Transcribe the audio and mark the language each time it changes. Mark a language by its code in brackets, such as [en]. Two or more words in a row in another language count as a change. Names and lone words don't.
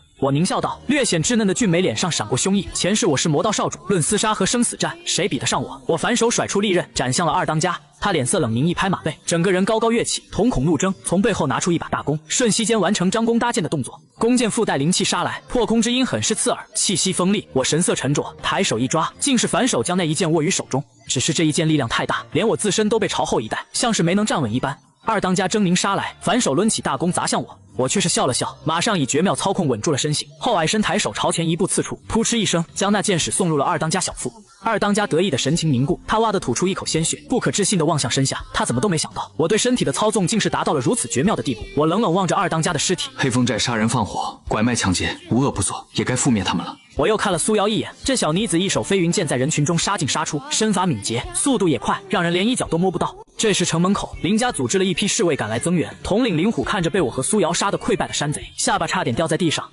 [zh] 我獰笑道，略顯稚嫩的俊美臉上閃過凶意。前世我是魔道少主，論廝殺和生死戰，誰比得上我？我反手甩出利刃，斬向了2當家。他臉色冷凝，一拍馬背，整個人高高躍起，瞳孔怒睜，從背後拿出一把大弓，瞬息間完成張弓搭箭的動作。弓箭附帶靈氣殺來，破空之音很是刺耳，氣息鋒利。我神色沉着，抬手一抓，竟是反手將那一箭握於手中。只是這一箭力量太大，連我自身都被朝後一帶，像是沒能站穩一般。2當家狰狞殺來，反手掄起大弓砸向我，我卻是笑了笑，馬上以絕妙操控穩住了身形，後矮身抬手朝前一步刺出，撲哧一聲將那箭矢送入了2當家小腹。2當家得意的神情凝固，他哇地吐出一口鮮血，不可置信地望向身下，他怎麼都沒想到我對身體的操縱竟是達到了如此絕妙的地步。我冷冷望着2 當家的屍體，黑風寨殺人放火，拐賣搶劫，無惡不作，也該覆滅他們了。我又看了蘇瑤一眼，這小妮子一手飛雲劍在人群中殺進殺出，身法敏捷，速度也快，讓人連一腳都摸不到。這時城門口，林家組織了一批侍衛趕來增援，統領靈虎看着被我和蘇瑤殺得潰敗的山賊，下巴差點掉在地上。